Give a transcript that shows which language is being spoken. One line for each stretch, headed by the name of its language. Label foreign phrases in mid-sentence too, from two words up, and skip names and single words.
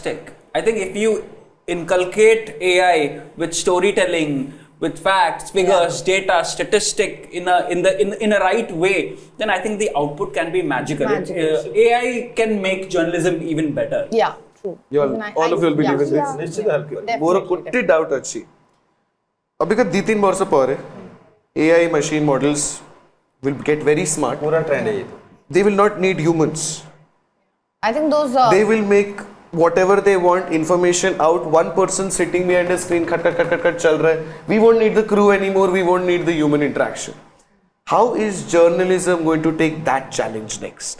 English: I think if you inculcate AI with storytelling, with facts, figures, data, statistic in a right way, then I think the output can be magical. AI can make journalism even better. Yeah, true. all of you will believe in this.
Odia: ନିଶ୍ଚିତ help କରିବ। ମୋର ଗୋଟେ ଡାଉଟ୍ ଅଛି ଅବିକା 2-3 ବର୍ଷ ପରେ
English: AI machine models will get very smart.
Odia: ପୁରା ଟ୍ରେଣ୍ଡ ହେଇଯାଇଥିବ।
English: They will not need humans. I think those They will make whatever they want information out. One person sitting behind a screen,
Hindi: कट चल रहा है.
English: We won't need the crew anymore. We won't need the human interaction. How is journalism going to take that challenge next?